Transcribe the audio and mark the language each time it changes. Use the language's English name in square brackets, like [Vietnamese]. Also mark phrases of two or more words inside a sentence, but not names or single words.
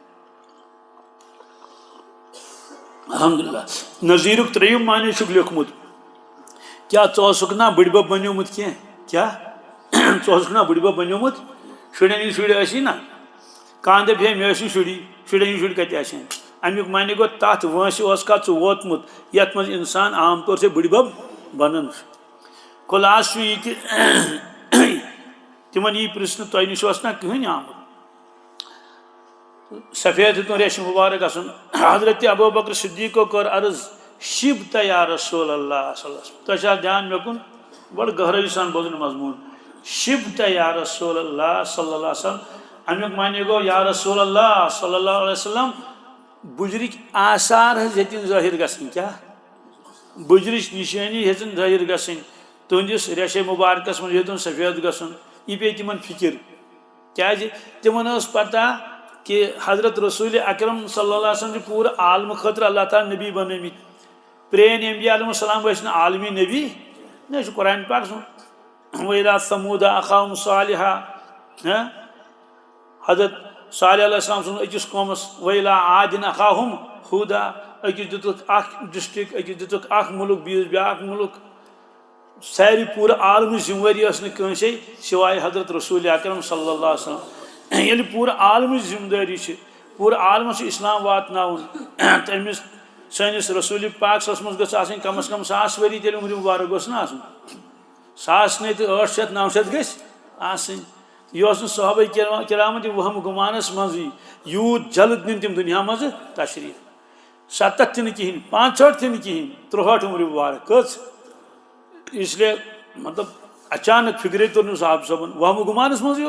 [Kashmiri] الحمدُاللہ نذیٖرُک 3یِم معنی چھُکھ لیوکھمُت کیٛاہ ژٕ اوسُکھ نا بٕڈبب بنیومُت کینٛہہ کیٛاہ ژٕ اوسُکھ نا بٕڈبب بنیومُت شُرٮ۪ن ہِنٛدۍ شُرۍ ٲسی نا کانٛہہ دَپہِ ہے مےٚ ٲسۍ شُری شُرٮ۪ن ہِنٛدۍ شُرۍ کَتہِ آسن اَمیُک معنی گوٚو تَتھ وٲنٛسہِ اوسکھا ژٕ ووتمُت یَتھ منٛز اِنسان [Urdu] عام طور سے [Kashmiri] بٕڈبب بنان چھُ خُلاصہٕ چھُ یہِ کہِ تِمن یی پرٛژھنہٕ تۄہہِ نِش اوس نا کٕہٕنۍ آمُت سفید ہیوٚتُن ریشہِ مُبارک گژھُن حضرتِ ابوٗبکر صدیٖقو کٔر عرض [Arabic] شِبتا یا رسول اللہ صلی اللہ علیہ وسلم [Kashmiri] تۄہہِ چھا دھیان مےٚ کُن بڑٕ گہرٲیی سان بوزُن مضموٗن [Arabic] شِبتا یا رسول اللہ صلی اللہ علیہ وسلم [Kashmiri] امیُک معنی گوٚو [Arabic] یا رسول اللہ صلی اللہ علیہ وسلم [Kashmiri] بُجرٕکۍ آثار حظ ہیٚتِنۍ ظٲہِر گژھٕنۍ کیٛاہ بُجرٕچ نِشٲنی ہیٚژٕن ظٲہِر گژھٕنۍ تُہنٛدِس ریشے مُبارکس منٛز ہیوٚتُن سفید گژھُن یہِ پیٚیہِ تِمن فِکِر کیٛازِ تِمن ٲس پتہ کہ حضرت رسول اکرم [Arabic] صلی اللہ علیہ وسلم [Kashmiri] چھِ پوٗرٕ عالمہٕ خٲطرٕ اللہ تعالیٰ نبی بنٲومٕتۍ پرٛٲنۍ انبیا [Arabic] علیہم السلام [Kashmiri] ٲسۍ نہٕ عالمی نبی نہ یہِ چھُ قرآن پاک سُنٛد [Arabic] وَإِلَىٰ ثَموٗدَ أَخَاهُمْ صَالِحًا [Kashmiri] حضرت صالح [Arabic] علیہ السلام [Kashmiri] سُنٛد أکِس قومس [Arabic] وَإِلَىٰ عادٍ أَخَاهُمْ ہوٗدا [Kashmiri] أکِس دِتُکھ اکھ ڈسٹرک أکِس دِتُکھ اکھ مُلک بیٚیِس بیٛاکھ مُلک سارے پوٗرٕ عالمٕچ ذِمہٕ وٲری ٲس نہٕ کٲنٛسے سِوایے حضرت رسول اکرم [Arabic] صلی اللہ علیہ وسلم [Kashmiri] ییٚلہِ پوٗرٕ عالمٕچ ذِمہٕ دٲری چھِ پوٗرٕ عالمس چھُ اِسلام واتناوُن تٔمِس سٲنِس رسوٗلِ پاک [Arabic] صَلَّى اللّٰهُ عَلَيْهِ وسلم [Kashmiri] گٔژھ آسٕنۍ کم از کم 100 ؤری تیٚلہِ عُمرِ مُبارک گوٚژھ نہ آسُن 100 نے تہٕ 800 900 گژھِ آسٕنۍ یہِ اوس نہٕ صحابہ کرامن تہِ وہم گُمانس منٛزٕے یوٗت جلد نِن تِم دُنیا منٛزٕ تشریٖف 70 تہِ نہٕ کِہیٖنۍ 65 تہِ نہٕ کِہیٖنۍ 63 عُمرِ مُبارک کٔژ اِسلیے مطلب اچانک فِکرے توٚر نہٕ صاحب صٲبن وہم گُمانس منٛزٕے